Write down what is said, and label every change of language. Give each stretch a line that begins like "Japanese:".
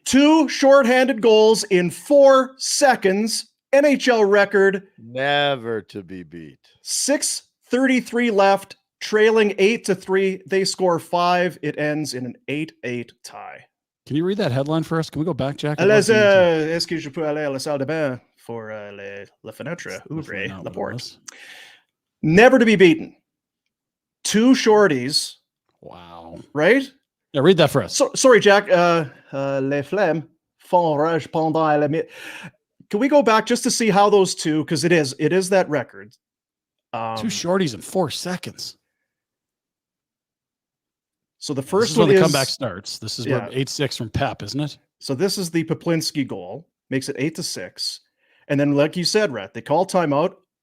English: 2 shorthanded goals in 4 seconds. NHL record. Never to be beat. 6 33 left, trailing 8-3. They score 5. It ends in an 8-8 tie. Can you read that headline for us? Can we go back, Jack?
French: Est-ce que je peux aller à la salle de bain
English: for
French: la fenêtre? Ouvre la porte.
English: Never to be beaten. 2 shorties. Wow. Right? Yeah, read that for us. Sorry, Jack.
French: Les Flammes font rage pendant la mi.
English: Can we go back just to see how those two, because it is that record. 2 shorties in 4 seconds. So the first this is one when the is comeback starts. This is what 8-6 from Pep, isn't it? So this is the Poplinski goal, makes it 8-6. And then, like you said, Rhett, they call timeout.